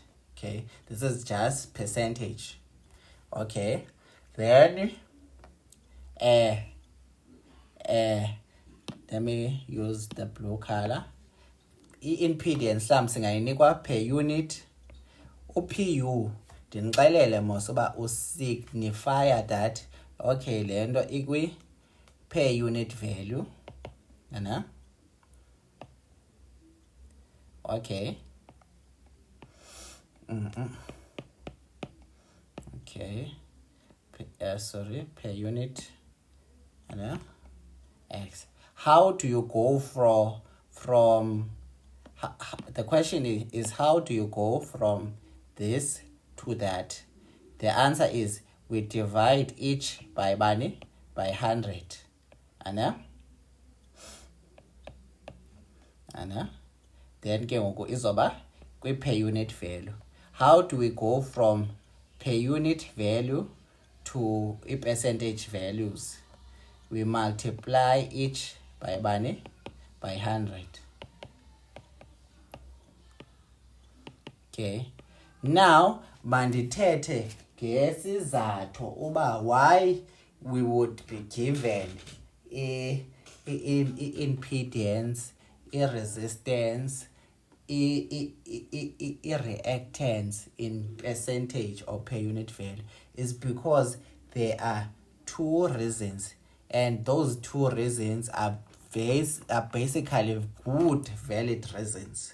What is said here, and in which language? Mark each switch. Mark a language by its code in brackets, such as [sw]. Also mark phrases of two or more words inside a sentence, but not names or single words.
[en] Okay, this is just percentage. Okay, then let me use the blue color. Impedance something ayinikwa per unit. [xh] UPU ndinixelele mos uba usignifier [en] that okay [xh] le nto ikwi [en] per unit value, and okay, okay, sorry, per unit, and x. How do you go from the question is how do you go from this to that? The answer is we divide each by 100, and then [xh] ke ngoku izoba kwi [en] per unit value. How do we go from per unit value to percentage values? We multiply each by 100. Okay, now [xh] mandithethe ngesizathu uba [en] why we would be given impedance, resistance, reactance in percentage or per unit value is because there are two reasons, and those two reasons are basically good, valid reasons.